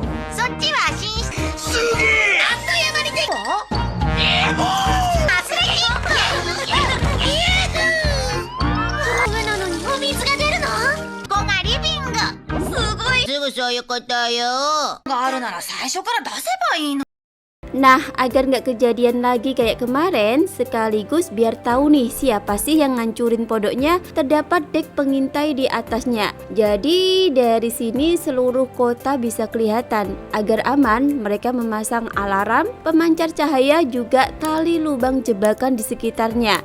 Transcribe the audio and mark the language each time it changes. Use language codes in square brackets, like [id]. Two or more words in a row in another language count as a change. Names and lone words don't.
[ja] そっちは寝室。すげえ！あっという間にできた。すぐそういうことよ。があるなら最初から出せばいいの。 [id] Nah, agar nggak kejadian lagi kayak kemarin, sekaligus biar tahu nih siapa sih yang ngancurin pondoknya, terdapat dek pengintai di atasnya. Jadi dari sini seluruh kota bisa kelihatan. Agar aman, mereka memasang alarm, pemancar cahaya, juga tali lubang jebakan di sekitarnya.